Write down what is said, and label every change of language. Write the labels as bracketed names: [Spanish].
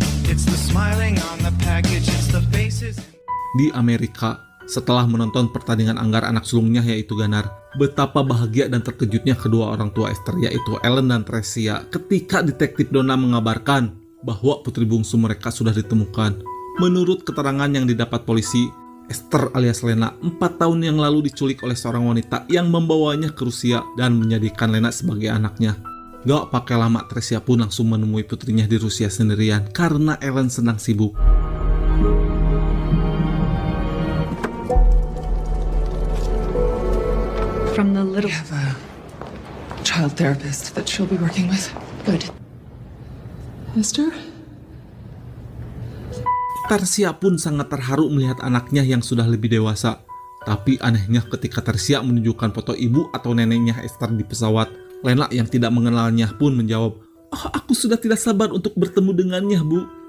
[English] It's the smiling on the package, it's the faces. [Indonesian] Di Amerika, setelah menonton pertandingan anggar anak sulungnya yaitu Ganar, betapa bahagia dan terkejutnya kedua orang tua Esther yaitu Ellen dan Tricia ketika detektif Donna mengabarkan bahwa putri bungsu mereka sudah ditemukan. Menurut keterangan yang didapat polisi, Esther alias Lena 4 tahun yang lalu diculik oleh seorang wanita yang membawanya ke Rusia dan menjadikan Lena sebagai anaknya. Gak pakai lama, Tricia pun langsung menemui putrinya di Rusia sendirian karena Ellen sedang sibuk. [English] From the little. We have a child therapist that she'll be working with. Good. Esther? [Indonesian] Tricia pun sangat terharu melihat anaknya yang sudah lebih dewasa. Tapi anehnya ketika Tricia menunjukkan foto ibu atau neneknya Esther di pesawat, Lena yang tidak mengenalnya pun menjawab, "Oh, aku sudah tidak sabar untuk bertemu dengannya, Bu."